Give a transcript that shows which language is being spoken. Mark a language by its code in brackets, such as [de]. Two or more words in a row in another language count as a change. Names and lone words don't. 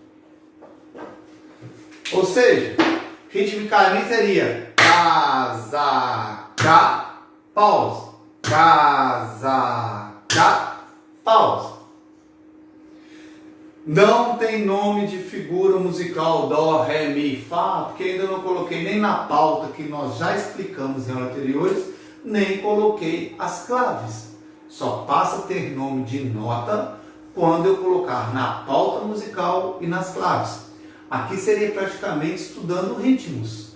[pt] Ou seja, ritmicamente seria casa, cá, pausa, casa, cá, pausa. Não tem nome de figura musical dó, ré, mi, fá, porque ainda não coloquei nem na pauta que nós já explicamos em aulas anteriores, nem coloquei as claves. Só passa a ter nome de nota quando eu colocar na pauta musical e nas claves. Aqui seria praticamente estudando ritmos.